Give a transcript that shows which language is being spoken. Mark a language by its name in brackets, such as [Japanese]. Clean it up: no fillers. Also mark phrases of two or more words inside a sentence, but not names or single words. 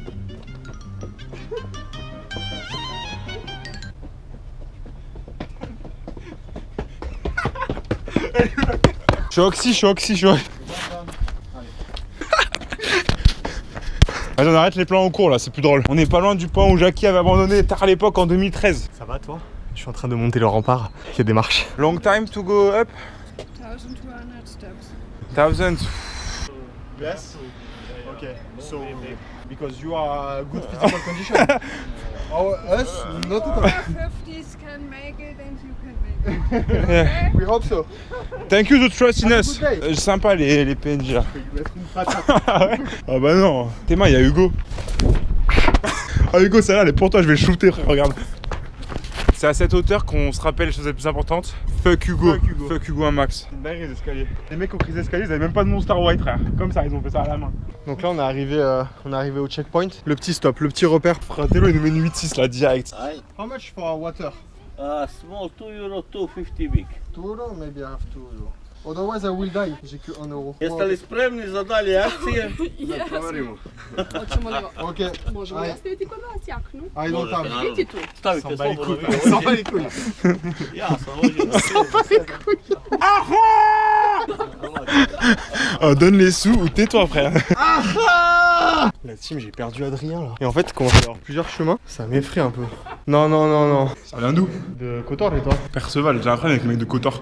[French] Je suis oxy. Vas-y, on arrête les plans en cours là, c'est plus drôle. On est pas loin du point où Jackie avait abandonné tard à l'époque en 2013. Ça va toi? Je suis en train de monter le rempart. Il y a des marches. [English] Long time to go up? 1200 steps. 1000. Yes? Okay, so because you are good physical condition. Oh, us? Not at all. 50s can make it and you can make it. We hope so. Thank you to trust in Have a us. good day. [French] Sympa les PNJ là. Je vais mettre une patate. Ah ouais. Ah bah non. T'es main, il y a Hugo. Ah Hugo, celle-là, elle est pour toi, je vais le shooter, frère, regarde. C'est à cette hauteur qu'on se rappelle les choses les plus importantes. Fuck Hugo. Fuck Hugo. Fuck Hugo un max. C'est une dinguerie les escaliers. Les mecs qui ont pris les escaliers, ils avaient même pas de Monster White, frère. Comme ça, ils ont fait ça à la main. Donc là, on est arrivé au checkpoint. Le petit stop, le petit repère. Fratello, il nous met une 8-6 là, direct. [English] How much for water? Small 2 euro, 250 big. 2 euro? Maybe I have 2 euro. Otherwise I will die. [French] J'ai que 1 euro. [Serbian] Jeste li spremni za dalje akcije? [English] Yes. [Serbian] Proverimo. Hoćemo li... Ok. Možemo Aj. li ostaviti kod vas jaknu? [English] I don't have. [Serbian] Može. Biti tu. Stavite slobodno vi. [French] S'en bat les couilles. [Serbian] Ja sam vođen. [French] Oh, donne les sous ou tais-toi, frère. La team, j'ai perdu Adrien là. Et en fait, comment faire plusieurs chemins, ça m'effraie un peu. Non, non, non, non. Ça vient d'où? De Kotor et toi? Perceval, j'ai un problème avec le mec de Kotor.